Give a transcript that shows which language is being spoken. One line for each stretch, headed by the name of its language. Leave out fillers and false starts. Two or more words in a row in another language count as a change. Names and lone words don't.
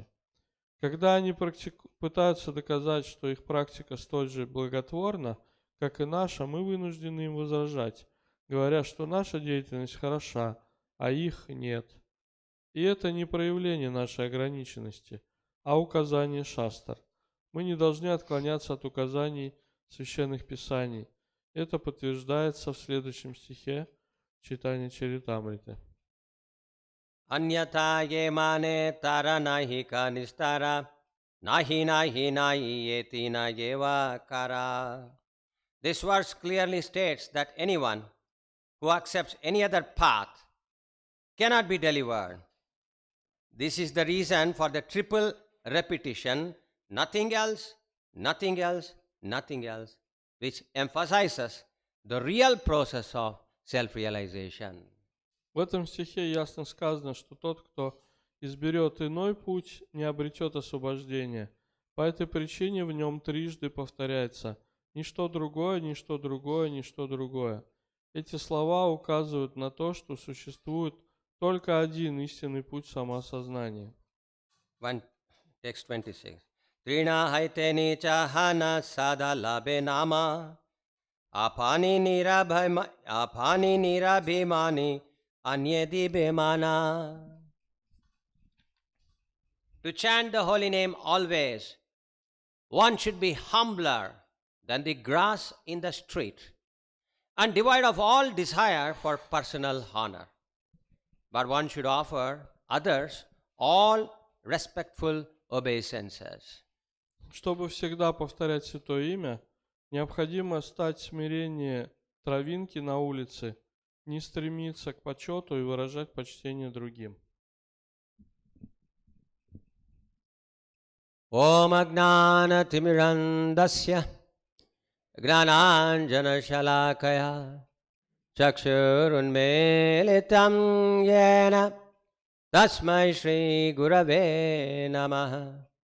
Russian: Когда они пытаются доказать, что их практика столь же благотворна, как и наша, мы вынуждены им возражать, говоря, что наша деятельность хороша, а их нет. И это не проявление нашей ограниченности, а указание шастр. Мы не должны отклоняться от указаний священных писаний. Это подтверждается в следующем стихе читания Чаритамриты.
Bangla: অন্যথা যে মানে তার নাহি ক নিস্তার নাহি নাহি নাহি এতি না এব কার.
English: This verse clearly states that anyone who accepts any other path cannot be delivered. This is the reason for the triple repetition, nothing else, nothing else, nothing else, which emphasizes the real process of self-realization.
Russian: В этом стихе ясно сказано, что тот, кто изберет иной путь, не обретет освобождения. По этой причине в нем трижды повторяется «ничто другое, ничто другое, ничто другое». Эти слова указывают на то, что существует только один истинный путь самоосознания.
English: Text 26.
Bangla: তৃণ হৈতেনি চহনা সদা লবে নাম আপনি নিরভিমানী অন্যেদি বেমানা.
English: To chant the holy name always, one should be humbler than the grass in the street and devoid of all desire for personal honor. But one should offer others all respectful obeisances.
Russian: Чтобы всегда повторять Святое Имя, необходимо стать смирение травинки на улице, не стремиться к почету и выражать почтение другим.
Sanskrit: ॐ अज्ञान तिमिरान्धस्य ज्ञानाञ्जन शलाकया चक्षुरुन्मीलितं येन तस्मै श्री गुरवे नमः